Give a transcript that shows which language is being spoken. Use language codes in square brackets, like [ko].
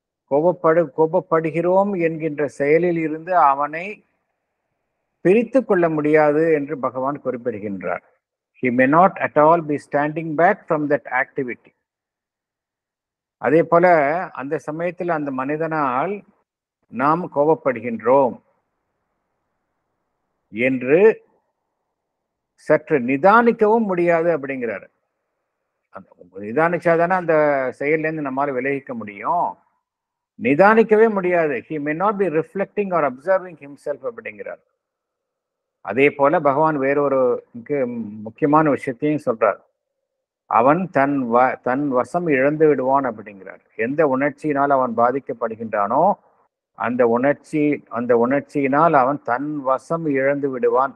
[ta] கோபப்படுகிறோம் என்கின்ற செயலில் இருந்து அவனை பிரித்து கொள்ள முடியாது என்று பகவான் குறிப்பிடுகின்றார். [en] He may not at all be standing back from that activity. [ta] அதே போல அந்த சமயத்தில் அந்த மனிதனால் நாம் கோபப்படுகின்றோம் என்று சற்று நிதானிக்கவும் முடியாது அப்படிங்கிறாரு. நிதானிச்சாதானே அந்த செயல்லேருந்து நம்மால் விலகிக்க முடியும். நிதானிக்கவே முடியாது. [en] He may not be reflecting or observing himself [ta] அப்படிங்கிறார். அதே போல பகவான் வேறொரு முக்கியமான விஷயத்தையும் சொல்றார். அவன் தன் வசம் இழந்து விடுவான் அப்படிங்கிறார். எந்த உணர்ச்சியினால் அவன் பாதிக்கப்படுகின்றானோ அந்த உணர்ச்சியினால் அவன் தன் வசம் இழந்து விடுவான்.